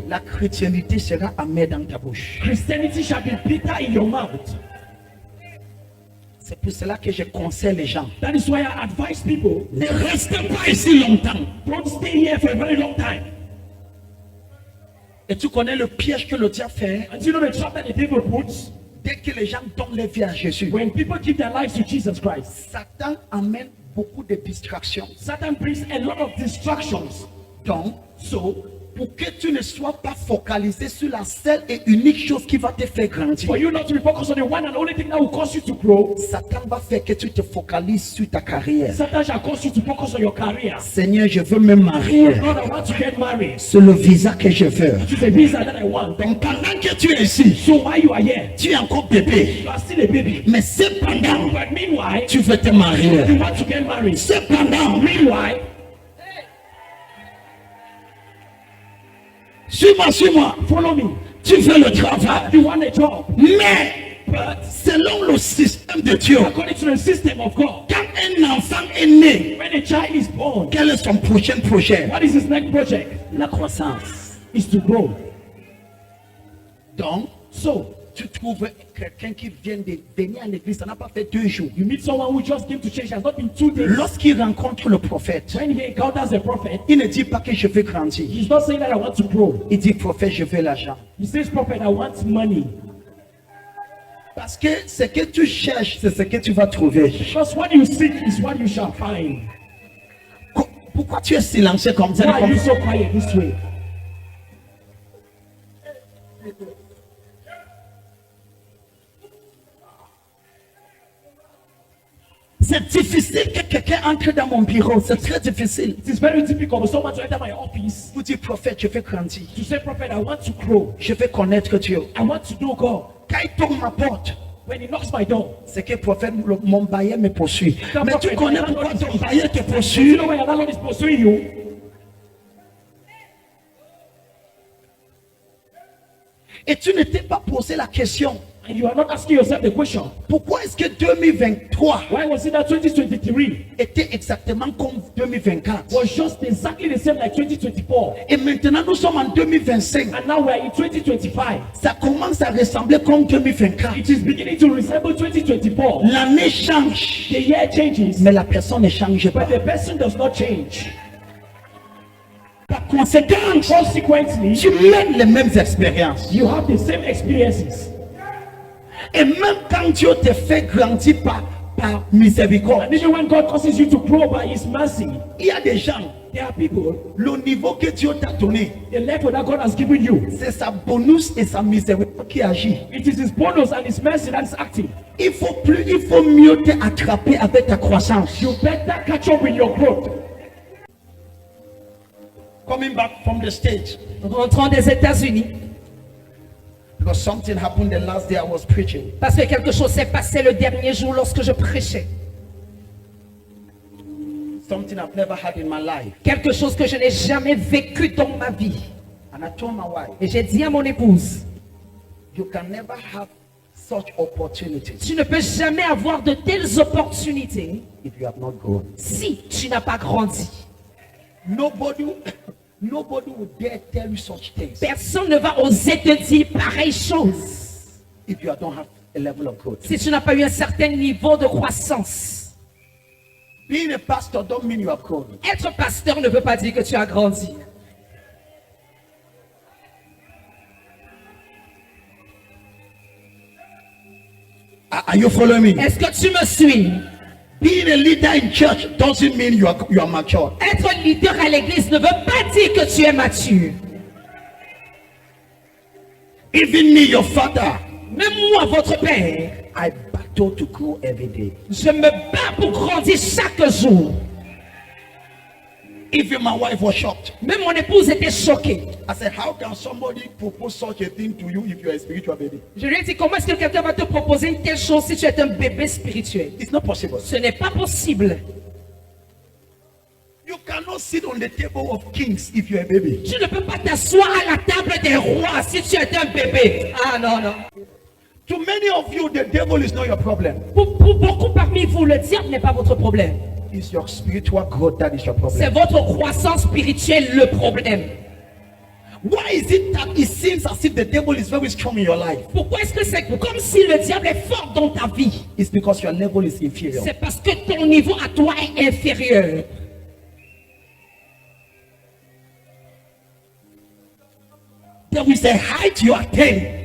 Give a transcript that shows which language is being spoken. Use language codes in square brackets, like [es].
[fr] la chrétienté sera amère dans ta bouche. [en] Christianity shall be bitter in your mouth. [fr] C'est pour cela que je conseille les gens. [en] That is why I advise people, [fr] Ne restez pas ici longtemps. [en] don't stay here for a very long time. [fr] Et tu connais le piège que le diable fait. [en] And you know the trap that the devil puts? [fr] Dès que les gens donnent leur vie à Jésus, [en] When people give their lives to Jesus Christ, [fr] Satan amène beaucoup de distractions. [en] Satan brings a lot of distractions. [fr] Donc, pour que tu ne sois pas focalisé sur la seule et unique chose qui va te faire grandir, [en] For you not to be focused on the one and only thing that will cause you to grow, [fr] Satan va faire que tu te focalises sur ta carrière. [en] Satan shall cause you to focus on your career. [fr] Seigneur, je veux me marier. [en] God, I want to get married. [fr] C'est le visa que je veux. [en] It's a visa that I want. [fr] Donc, pendant que tu es ici, [en] So while you are here, [fr] tu es encore bébé. [en] you are still a baby. [fr] Mais cependant, [en] But meanwhile, [fr] tu veux te marier. [en] you want to get married. [fr] Cependant, [en] Meanwhile, [fr] suis-moi. [en] follow me. [fr] Tu veux le travail. [en] You want a job. [fr] Mais, [en] But [fr] selon le système de Dieu, [en] according to the system of God, [fr] quand un enfant est né, [en] when a child is born, [fr] quel est son prochain projet? [en] what is his next project? [fr] La croissance. [en] Is to grow. [fr] Donc, [en] So, [fr] tu trouves quelqu'un qui vient de venir à l'église, ça n'a pas fait 2 jours. [en] you meet someone who just came to church, has not been 2 days. [fr] Lorsqu'il rencontre le prophète, [en] When he encounters a prophet, [fr] il ne dit pas que je veux grandir. [en] he's not saying that I want to grow. [fr] Il dit, prophète, je veux l'argent. [en] He says, prophet, I want money. [fr] Parce que ce que tu cherches, c'est ce que tu vas trouver. [en] Because what you seek is what you shall find. [fr] Pourquoi tu es silencieux comme ça? [en] Why are you so quiet this way? [fr] C'est difficile que quelqu'un entre dans mon bureau. C'est très difficile. [en] It is very difficult for someone to enter my office [fr] Vous dites, prophète, je veux grandir. [en] to say, prophet, I want to grow. [fr] Je veux connaître Dieu. [en] I want to know God. [fr] Quand il tourne ma porte, [en] When he knocks my door, [fr] c'est que prophète, mon bailleur me poursuit. [en] the [fr] Mais tu connais [en] my [fr] pourquoi [en] landlord [fr] ton [en] is- [fr] bailleur te [en] You [fr] poursuit? [en] know why your landlord is pursuing you? [fr] Et tu ne t'es pas posé la question. [en] And you are not asking yourself the question, [fr] Pourquoi est-ce que 2023 [en] why was it that 2023 [fr] était exactement comme 2024? [en] was just exactly the same like 2024? [fr] Et maintenant nous sommes en 2025. [en] And now we're in 2025. [fr] Ça commence à ressembler comme 2024. [en] It is beginning to resemble 2024. [fr] L'année change, [en] The year changes, [fr] mais la personne ne change pas. [en] but the person does not change. [fr] Par conséquent, [en] Consequently, [fr] tu mènes les mêmes expériences. [en] you have the same experiences. [fr] Et même quand Dieu te fait grandir par miséricorde, [en] And even when God causes you to grow by His mercy, [fr] il y a des gens, [en] there are people, [fr] le niveau que Dieu t'a donné, [en] the level that God has given you, [fr] c'est sa bonus et sa miséricorde qui agit. [en] it is His bonus and His mercy that is active. [fr] Il faut mieux te attraper avec ta croissance. [en] You better catch up with your growth. Coming back from the stage, [fr] Rentrant des États-Unis, [en] because something happened the last day I was preaching. [fr] parce que quelque chose s'est passé le dernier jour lorsque je prêchais. [en] Something I've never had in my life. [fr] Quelque chose que je n'ai jamais vécu dans ma vie. [en] And I told my wife, [fr] Et j'ai dit à mon épouse, [en] you can never have such opportunities [fr] tu ne peux jamais avoir de telles opportunités [en] if you have not grown. [fr] si tu n'as pas grandi. [en] Nobody will dare tell you such things [fr] Personne ne va oser te dire pareille chose [en] if you don't have a level of growth. [fr] si tu n'as pas eu un certain niveau de croissance. [en] Being a pastor don't mean you have grown. [fr] Être pasteur ne veut pas dire que tu as grandi. [en] Are you following me? [fr] Est-ce que tu me suis? [en] Being a leader in church doesn't mean you are mature. [fr] Être leader à l'église ne veut pas dire que tu es mature. [en] Even me, your father, [fr] Même moi, votre père, [en] I battle to grow every day. [fr] je me bats pour grandir chaque jour. [en] Even my wife was shocked. [fr] Même mon épouse était choquée. [en] I said, how can somebody propose such a thing to you if you are a spiritual baby? [fr] Je lui ai dit, comment est-ce que quelqu'un va te proposer une telle chose si tu es un bébé spirituel? [en] It's not possible. [fr] Ce n'est pas possible. [en] You cannot sit on the table of kings if you're a baby. [fr] Tu ne peux pas t'asseoir à la table des rois si tu es un bébé. Ah non, non. [en] To many of you, the devil is not your problem. [fr] Pour beaucoup parmi vous, le diable n'est pas votre problème. [en] It's your spiritual growth that is your [fr] C'est [en] problem. [fr] votre croissance spirituelle le problème. [en] Why is it that it seems as if the devil is very strong in your life? [fr] Pourquoi est-ce que c'est comme si le diable est fort dans ta vie? [en] It's because your level is inferior. [fr] C'est parce que ton niveau à toi est inférieur. [en] There is a height you attain